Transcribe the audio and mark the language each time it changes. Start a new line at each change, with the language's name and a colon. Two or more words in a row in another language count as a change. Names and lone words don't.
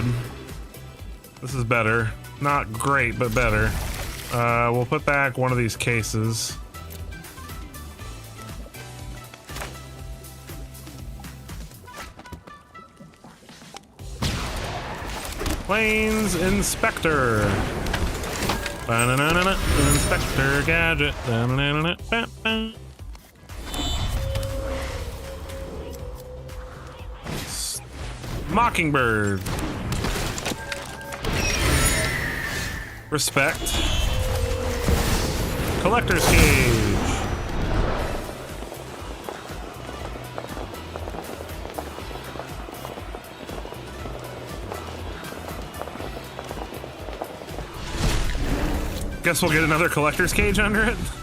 English: This is better. Not great, but better. We'll put back one of these cases. Plains Inspector. Ba-na-na-na-na. Inspector Gadget. Ba-na-na-na-na. Mockingbird. Respect. Collector's Cage. Guess we'll get another Collector's Cage under it.